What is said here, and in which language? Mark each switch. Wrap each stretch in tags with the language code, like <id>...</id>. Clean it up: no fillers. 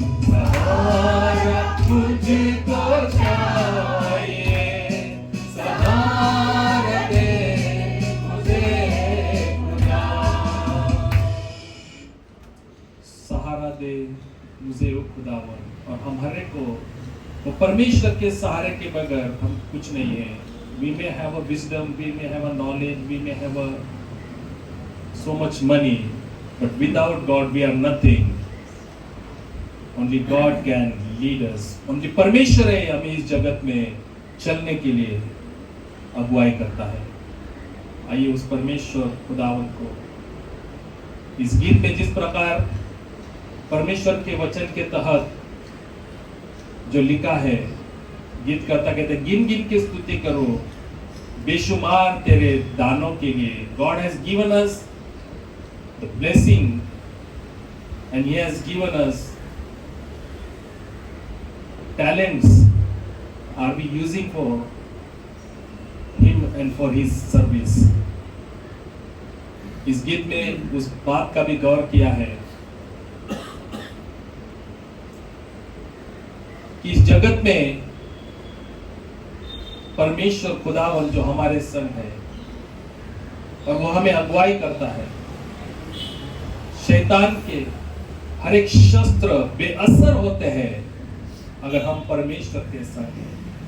<hi>सहारा मुझको चाहिए, सहारा दे मुझे खुदा, सहारा दे मुझे ओ खुदावन। और हम हर एक को वो परमेश्वर के सहारे के बगैर हम कुछ नहीं है।</hi> <en>We may have a wisdom, we may have a knowledge, we may have a so much money, but without God we are nothing. Only God can lead us.</en> <hi>Only परमेश्वर है हमें इस जगत में चलने के लिए अगुवाई करता है। आइए उस परमेश्वर खुदावन को इस गीत में जिस प्रकार परमेश्वर के वचन के तहत जो लिखा है, गीत करता कहते गिन गिन के स्तुति करो बेशुमार तेरे दानों के लिए।</hi> <en>God has given us the blessing and He has given us talents. Are we using for Him and for His service.</en> <hi>इस गीत में उस बात का भी गौर किया है कि इस जगत में परमेश्वर खुदावन जो हमारे संग है और वो हमें अगुवाई करता है, शैतान के हर एक शस्त्र बेअसर होते हैं अगर हम परमेश्वर के संग हैं।</hi>